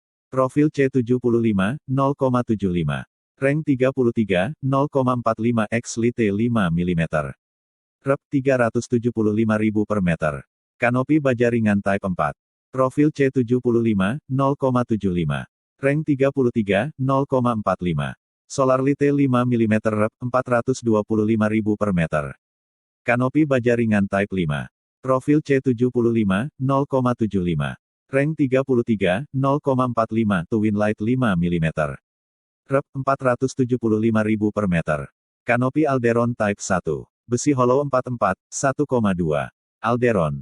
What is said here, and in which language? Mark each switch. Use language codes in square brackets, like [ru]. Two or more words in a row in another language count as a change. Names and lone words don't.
[id] Profil C75, 0,75. Rank 33, 0,45 X Lite 5 mm. Rep 375.000 per meter. Kanopi baja ringan Type 4. Profil C75, 0,75. Rank 33, 0,45. Solar Lite 5 mm. Rep 425.000 per meter. Kanopi baja ringan Type 5. Profil C75, 0,75. Rank 33, 0,45 Twin Light 5 mm. Rep 475.000 per meter. Kanopi Alderon Type 1. Besi hollow 44, 1,2. Alderon.